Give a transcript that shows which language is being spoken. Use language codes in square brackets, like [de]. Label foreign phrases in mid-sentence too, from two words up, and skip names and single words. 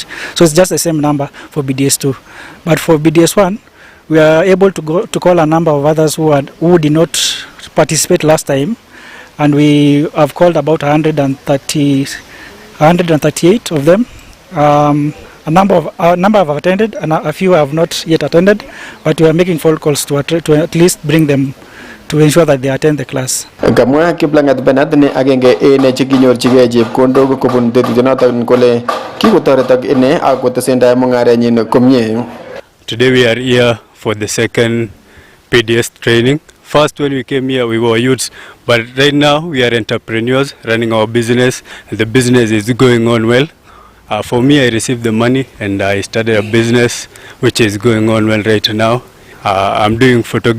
[en] So it's just the same number for BDS2. But for BDS1, we are able to call a number of others who did not participate last time, and we have called about 138 of them. A number have attended, and a few have not yet attended, but we are making phone calls to at least bring them to ensure that they attend the class. [kln] Gamwa Kiplangat Benat ne agenge ene chekinyorchigei chepkondok kobun tetutyonoton kole kikotoretok ine ak kotesendai mung'arenyin komie. [en] Today we are here for the second PDS training. First, when we came here, we were youths, but right now we are entrepreneurs running our business, and the business is going on well. For me, I received the money and I started a business which is going on well right now.